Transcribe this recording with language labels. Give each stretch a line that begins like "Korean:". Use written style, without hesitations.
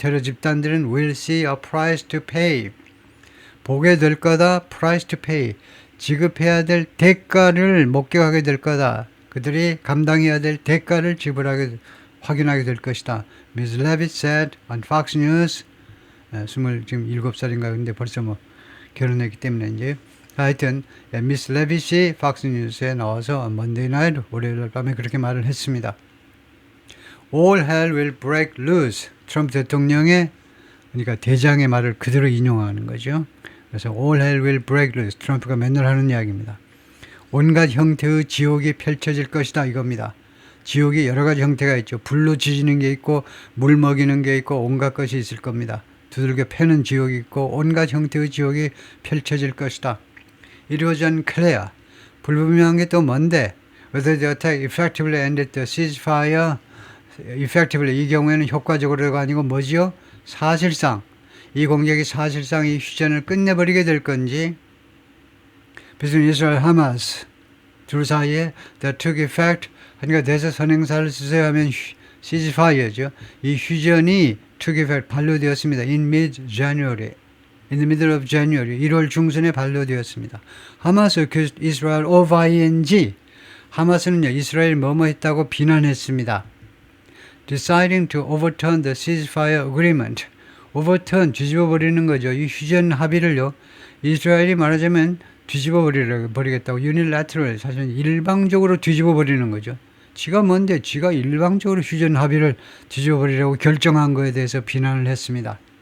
Korean: 테러 집단들은
English: will see a price to pay.
Korean: 보게 될 거다.
English: price to pay.
Korean: 지급해야 될 대가를 목격하게 될 거다. 그들이 감당해야 될 대가를 확인하게 될 것이다.
English: Ms. Levitt said on Fox News.
Korean: 27살인가 근데 벌써 결혼했기 때문에 이제 하여튼 미스 레빗이 팍스 뉴스에 나와서 먼데이 나이트 월요일 밤에 그렇게 말을 했습니다.
English: All hell will break loose.
Korean: 트럼프 대통령의 그러니까 대장의 말을 그대로 인용하는 거죠. 그래서
English: all hell will break loose.
Korean: 트럼프가 맨날 하는 이야기입니다. 온갖 형태의 지옥이 펼쳐질 것이다 이겁니다. 지옥이 여러 가지 형태가 있죠. 불로 지지는 게 있고 물 먹이는 게 있고 온갖 것이 있을 겁니다. 두들겨 패는 지옥이 있고 온갖 형태의 지옥이 펼쳐질 것이다.
English: It was unclear.
Korean: 불분명한 게 또 뭔데?
English: Whether the attack effectively ended the ceasefire.
Korean: effectively 이 경우에는 효과적으로가 아니고 뭐지요? 사실상 이 공격이 사실상 이 휴전을 끝내버리게 될 건지
English: between Israel and Hamas
Korean: 둘 사이에
English: that took effect
Korean: 하니까 대서선행사를 수행하면 ceasefire죠. 이 휴전이
English: took effect
Korean: 반려되었습니다.
English: In mid-January. In the middle of January.
Korean: 1월 중순에 반려되었습니다.
English: 하마스 accused Israel of ing.
Korean: 하마스는요, 이스라엘 뭐뭐 했다고 비난했습니다.
English: Deciding to overturn the ceasefire agreement.
Korean: overturn, 뒤집어버리는 거죠. 이 휴전 합의를요, 이스라엘이 말하자면 뒤집어버리겠다고 unilateral, 사실 일방적으로 뒤집어버리는 거죠. 지가 뭔데 지가 일방적으로 휴전 합의를 뒤집어버리려고 결정한 거에 대해서 비난을 했습니다.